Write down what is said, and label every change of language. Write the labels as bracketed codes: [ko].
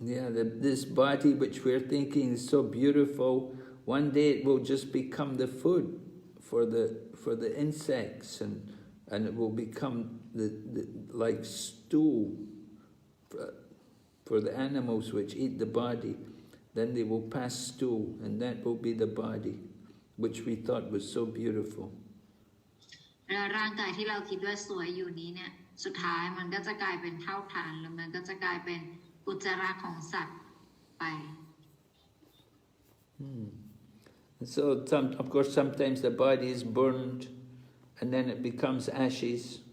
[en] Yeah, this body which we're thinking is so beautiful, one day it will just become the food for the insects, and it will become the like stool for the animals which eat the body. Then they will pass stool, and that will be the body which we thought was so beautiful. [th] แล้วร่างกายที่เราคิดว่าสวยอยู่นี้เนี่ยสุดท้ายมันก็จะกลายเป็นเท่าฐานแล้วมันก็จะกลายเป็นอุจจาระของสัตว์ไป [en] So of course sometimes the body is burned, and then it becomes ashes.